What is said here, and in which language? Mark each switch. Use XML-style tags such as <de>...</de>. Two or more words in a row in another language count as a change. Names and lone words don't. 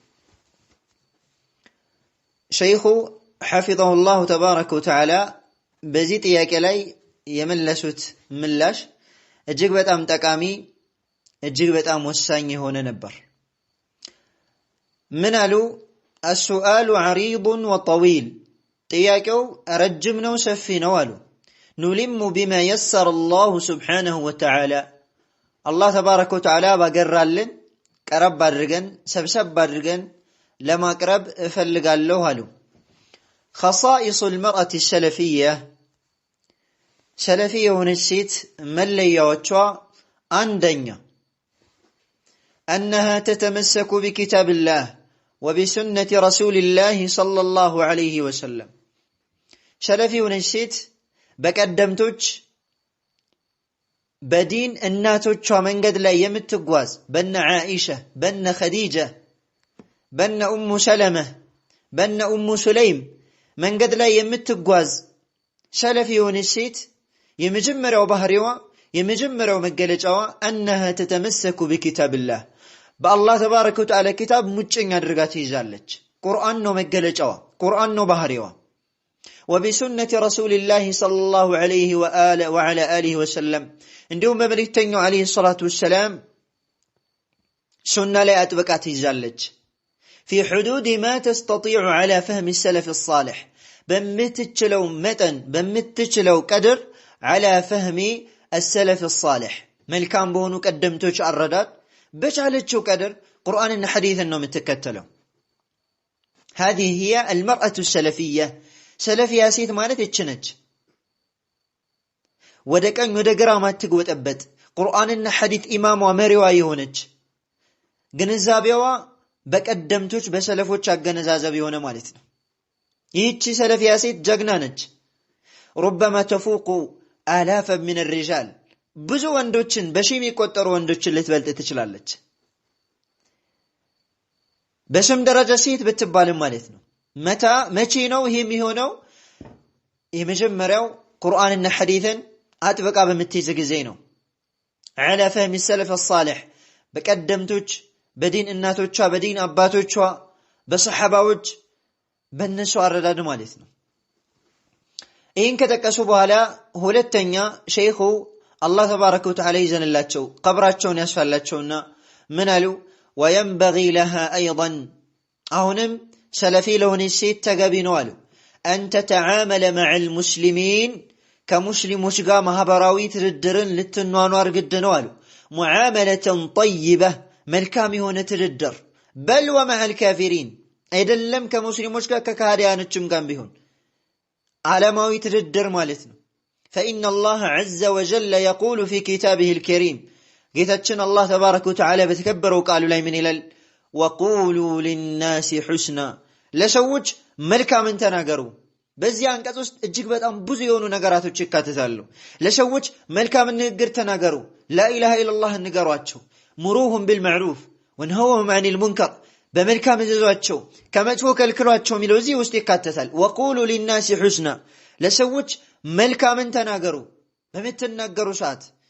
<am>ሸይኹ</am> <ar>حفظه الله تبارك وتعالى</ar> <am>በዚህ ጥያቄ ላይ የመለሱት ምላሽ እጅግ በጣም ጠቃሚ፣ እጅግ በጣም ወሳኝ የሆነ ነበር። ምን አሉ?</am> <ar>السؤال عريض وطويل،</ar> <am>ጥያቄው ረጅም ነው ሰፊ ነው አሉ።</am> <ar>نلم بما يسر الله سبحانه وتعالى،</ar> <am>አላህ</am> <ar>تبارك وتعالى</ar> <am>ባገራልን ቀረብ አድርገን ሰብሰብ አድርገን ለማቅረብ እፈልጋለሁ አሉ።</am> <ar>خصائص المرأة السلفية،</ar> <am>ሰለፊ የሆነች ሴት መለያዎቿ አንደኛ</am> <ar>أنها تتمسك بكتاب الله وبسنة رسول الله صلى الله عليه وسلم،</ar> <am>ሰለፊ የሆነች ሴት በቀደምቶች በዲን እናቶቿ መንገድ ላይ የምትጓዝ በነ ዓኢሻ፣ በነ ኸዲጃ፣ በነ ኡሙ ሰለመ፣ በነ ኡሙ ሱለይም መንገድ ላይ የምትጓዝ ሰለፊ የሆነች ሴት የመጀመሪያው ባህሪዋ የመጀመሪያው መገለጫዋ</am> <ar>أنها تتمسك بكتاب الله،</ar> <am>በአላህ</am> <ar>تبارك وتعالى</ar> <am>ኪታብ ሙጭኝ አድርጋ ትይዛለች። ቁርአን ነው መገለጫዋ፣ ቁርአን ነው ባህሪዋ።</am> <ar>وبسنة رسول الله صلى الله عليه وعلى آله وسلم،</ar> <am>እንዲሁም በመልእክተኛው</am> <ar>عليه الصلاة والسلام</ar> <am>ሱና ላይ አጥብቃ ትይዛለች።</am> <ar>في حدود ما تستطيع على فهم السلف الصالح،</ar> <am>በምትችለው መጠን በምትችለው ቀድር</am> <ar>على فهم السلف الصالح،</ar> <am>መልካም በሆኑ ቀደምቶች አረዳድ በቻለችው ቀድር ቁርአንና ሐዲስን ነው የምትከተለው።</am> <ar>هذه هي المرأة السلفية،</ar> <am>ሰለፊያ ሴት ማለት እቺ ነች። ወደ ቀኝ ወደ ግራ ማትጎጠበት፣ ቁርአንና ሐዲስ ኢማሟ መሪዋ የሆነች፣ ግንዛቤዋ በቀደምቶች በሰለፎች አገነዛዘብ የሆነ ማለት ነው። ይህቺ ሰለፊያ ሴት ጀግና ነች።</am> <ar>ربما تفوق آلافا من الرجال،</ar> <am>ብዙ ወንዶችን በሺህ የሚቆጠሩ ወንዶችን ልትበልጥ ትችላለች። በስም ደረጃ ሴት ብትባልም ማለት ነው። መቼ ነው ይሄ የሚሆነው? የመጀመሪያው ቁርአንና ሐዲስን አጥብቃ በምትይዝ ጊዜ ነው።</am> <ar>على فهم السلف الصالح،</ar> <am>በቀደምቶች በዲን እናቶቿ በዲን አባቶቿ በሰሐባዎች በእነሱ አረዳድ ማለት ነው። ይህን ከጠቀሱ በኋላ ሁለተኛ ሸይኹ አላህ</am> <ar>تبارك وتعالى</ar> <am>ይዘንላቸው ቀብራቸውን ያስፋላቸውና ምን አሉ?</am> <ar>وينبغي لها أيضا،</ar> <am>አሁንም ሰለፊ ለሆነች ሴት ተገቢ ነው አሉ</am> <ar>أن تتعامل مع المسلمين،</ar> <am>ከሙስሊሞች ጋር ማህበራዊ ትድድርን ልትኗኗር ግድ ነው አሉ።</am> <ar>معاملة طيبة፣</ar> <am>መልካም የሆነ ትድድር።</am> <ar>بل ومع الكافرين،</ar> <am>አይደለም ከሙስሊሞች ጋር ከካህዲያኖችም ጋር ቢሆን ዓለማዊ ትድድር ማለት ነው።</am> <ar>فإن الله عز وجل يقول في كتابه الكريم،</ar> <am>ጌታችን አላህ</am> <ar>تبارك وتعالى</ar> <am>በተከበረው ቃሉ ላይ ምን ይላል?</am> <ar>وقولوا للناس حسنا፣</ar> <am>ለሰዎች መልካምን ተናገሩ። በዚህ አንቀጽ ውስጥ እጅግ በጣም ብዙ የሆኑ ነገራቶች ይካተታሉ። ለሰዎች መልካም ንግግር ተናገሩ፣</am> <ar>لا إله إلا الله</ar> <am>ንገሯቸው፣</am> <ar>مروهم بالمعروف وانهوهم عن المنكر፣</ar> <am>በመልካም እዘዟቸው ከመጥፎ ከልክሏቸው የሚለው እዚህ ውስጥ ይካተታል።</am> <ar>وقولوا للناس حسنا፣</ar> <am>ለሰዎች መልካምን ተናገሩ። በምትናገሩ ሰዓት</am>